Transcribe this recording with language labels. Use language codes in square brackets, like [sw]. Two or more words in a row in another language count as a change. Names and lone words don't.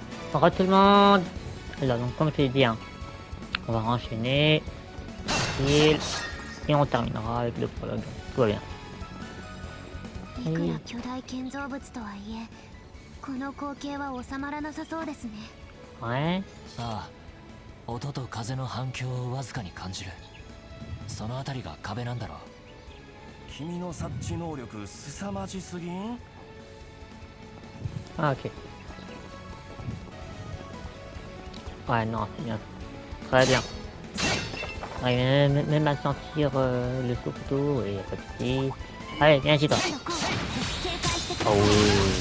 [fr] Bonjour tout le monde. Alors donc comme je l'ai dit, hein, on va enchaîner et on terminera avec le prologue. Tout va bien. [ja] いくら巨大建造物とはいえ、この光景は収まらなさそうですね。 [fr] Ouais. [ja] ああ、音と風の反響をわずかに感じる。そのあたりが壁なんだろう。君の察知能力凄まじすぎん？ [fr] Ah ok. Ouais non c'est bien. Très bien. Même à sentir le sauveteau et pas de soucis. Allez viens ici toi. Oh oui.